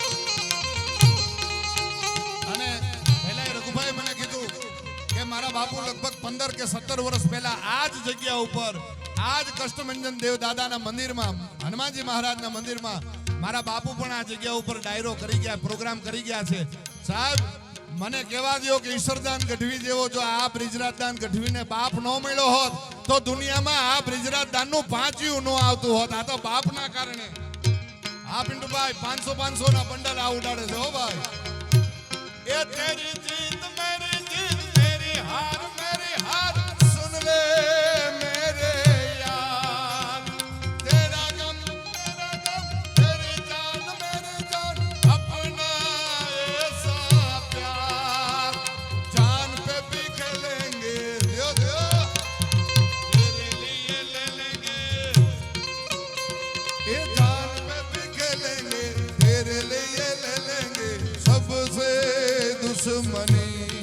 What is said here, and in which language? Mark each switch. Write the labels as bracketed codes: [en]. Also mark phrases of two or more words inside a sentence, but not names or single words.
[gu] અને પહેલા એ રઘુભાઈ મને કીધું કે મારા બાપુ લગભગ 15 કે 17 વર્ષ પહેલા આ જ જગ્યા ઉપર આ જ કષ્ટભંજન દેવ દાદાના મંદિરમાં હનુમાનજી મહારાજના મંદિરમાં મારા બાપુ પણ આ જગ્યા ઉપર ડાયરો કરી ગયા પ્રોગ્રામ કરી ગયા છે. સાહેબ મને કહેવા દો કે ઈશ્વરદાન ગઢવી જેવો જો આ બ્રિજરાજદાન ગઢવીને બાપ ન મળ્યો હોત તો દુનિયામાં આ બ્રિજરાજદાનનું પાંચિયું ન આવતું હોત. આ તો બાપના કારણે. હા પિન્ટુભાઈ 500 ના બંડલ આ ઉડાડે છે હો ભાઈ. [hi] ये तेरी जीत मेरी जीत तेरी हार मेरी हार सुन ले मेरे यार तेरा गम तेरी जान मेरी जान अपना ऐसा प्यार जान पे भी खेलेंगे [gu] દયો દયો. [hi] तेरे लिए ले लेंगे ये जान पे भी खेलेंगे तेरे लिए ले लेंगे सबसे दुश्मनी